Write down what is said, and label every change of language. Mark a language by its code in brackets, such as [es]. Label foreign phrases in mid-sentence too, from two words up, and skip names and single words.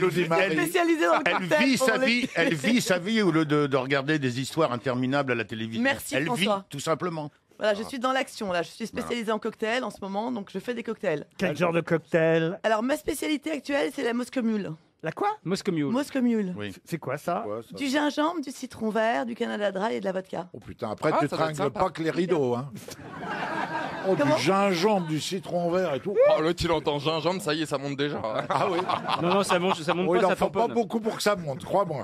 [fr] Spécialisée dans le cocktail. elle vit sa vie au lieu de regarder des histoires interminables à la télévision. Merci, elle vit, François. tout simplement. Voilà, je suis dans l'action là. Je suis spécialisée en cocktail en ce moment, donc je fais des cocktails. Quel genre de cocktail? Alors ma spécialité actuelle, c'est la Moscow Mule. La quoi? Moscow Mule. Moscow Mule. Oui. C'est quoi ça? Ouais, ça- Du gingembre, du citron vert, du Canada Dry et de la vodka. Oh putain, après Ah, tu ça doit être tringles sympa. pas que les rideaux, hein. Oh, Comment du gingembre, du citron vert et tout. Oh, l'autre il entend gingembre, ça y est, ça monte déjà. Ah oui. Non, ça monte Oh, pas, il en ça faut pas tamponne. beaucoup pour que ça monte, crois-moi.